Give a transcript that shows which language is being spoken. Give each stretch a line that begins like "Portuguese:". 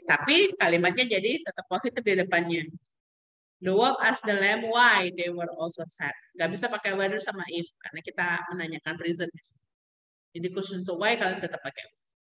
Indonesian: Tapi kalimatnya jadi tetap positif di depannya.
English: The wolf asked the lamb why they were also sad.
Indonesian: Nggak bisa pakai whether sama if, karena kita menanyakan reason. Jadi khusus untuk Y kalian tetap pakai U.